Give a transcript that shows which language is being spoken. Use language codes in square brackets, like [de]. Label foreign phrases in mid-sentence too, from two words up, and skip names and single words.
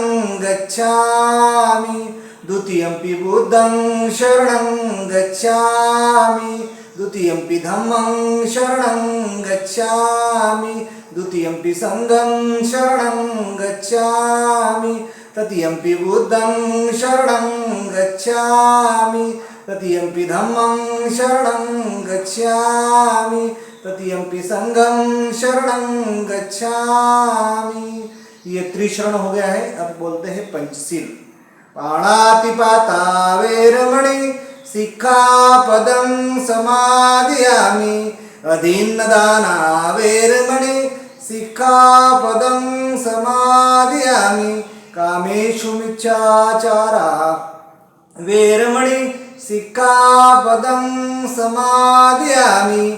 [pi] गच्छामि, द्वितीयंपि बुद्धं शरणं गच्छामि, द्वितीयंपि धम्मं शरणं गच्छामि, द्वितीयंपि संघं शरणं गच्छामि, तृतीयंपि बुद्धं शरणं गच्छामि, तृतीयंपि धम्मं शरणं गच्छामि, तृतीयंपि संघं शरणं गच्छामि। [hi] ये त्रिशरण हो गया है। अब बोलते हैं पंचशील। [pi] पाणातिपाता वेरमणि सिक्खापदं समादयामि। अदीन्नदाना वेरमणि सिक्खापदं समादयामि। कामेषु मिच्छाचारा वेरमणि सिक्खापदं समादयामि।